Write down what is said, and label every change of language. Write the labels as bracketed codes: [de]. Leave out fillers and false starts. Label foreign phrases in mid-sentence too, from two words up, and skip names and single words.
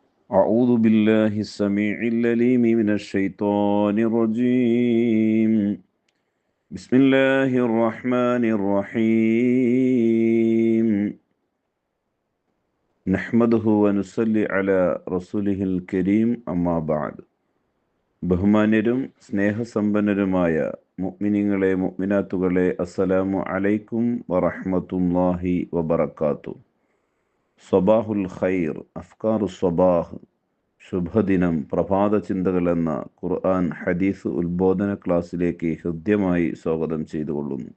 [ar] أعوذ بالله السميع العليم من الشيطان الرجيم. بسم الله الرحمن الرحيم. نحمده ونصلي على رسوله الكريم أما بعد. [ml] ബഹുമാന്യരും സ്നേഹസമ്പന്നരുമായ മുഅ്മിനീങ്ങളെ മുഅ്മിനാത്തുകളെ [ar] السلام عليكم ورحمة الله وبركاته. صباح الخير، أفكار صباح, [ml] ശുഭദിനം, പ്രഭാത ചിന്തകൾ എന്ന ഖുർആൻ ഹദീസ് ഉത്ബോധന ക്ലാസ്സിലേക്ക് ഹൃദ്യമായി സ്വാഗതം ചെയ്തുകൊള്ളുന്നു.